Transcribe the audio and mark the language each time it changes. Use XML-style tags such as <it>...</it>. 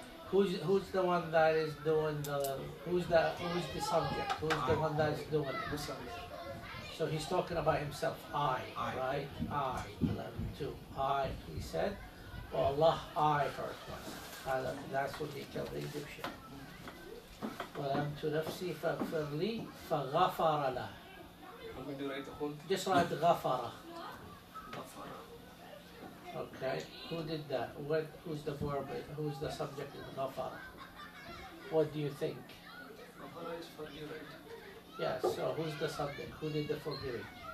<en>Who's the one that is doing the who's the subject? Who's the one that is doing it? So he's talking about himself. I. Right? I. ظلمت. I. He said, oh Allah, I hurt myself. That's what he told the Egyptian.</en> <ar>ظلمت نفسي فاغفر لي فغفر له.</ar> <en>Want me to write the whole thing? Just write غفر. Ghafara. Okay, who did that? Who's the verb? Who's the subject in غفر? What do you think? Ghafara is forgive, right? Yes, so who's the subject? Who did the forgiving?</en>